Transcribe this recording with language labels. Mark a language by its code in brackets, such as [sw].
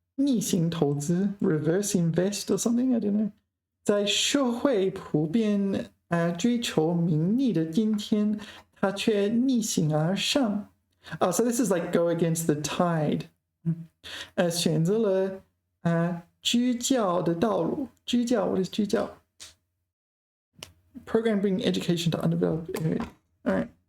[zh] 逆行投资 [en] reverse invest or something, I don't know. [zh] 在社会普遍追求名利的今天，他却逆行而上。 [en] So this is like go against the tide. [zh] 选择了居教的道路。 [en] 居教 what is 居教 Program bringing education to underdeveloped areas. All right.